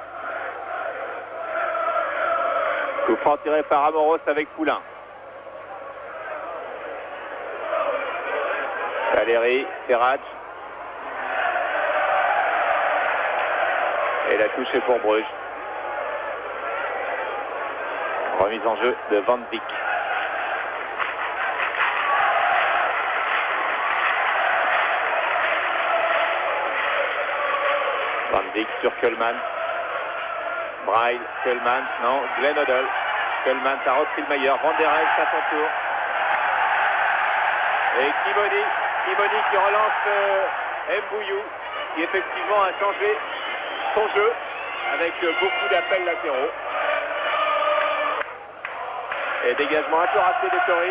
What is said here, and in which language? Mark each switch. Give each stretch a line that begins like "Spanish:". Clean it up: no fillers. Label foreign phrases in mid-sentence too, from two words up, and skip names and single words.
French: Coup franc tiré par Amoros avec Poulain. Valérie, Ferrage. Et la touche est pour Bruges. Remise en jeu de Van Dijk. Van Dijk sur Keulemans. Braille, Keulemans, non, Glenn Odell. Keulemans a repris le meilleur. Van der Elst à son tour. Et Kimoni qui relance Mbouillou, qui effectivement a changé son jeu avec beaucoup d'appels latéraux. Et dégagement un peu raté de Tori.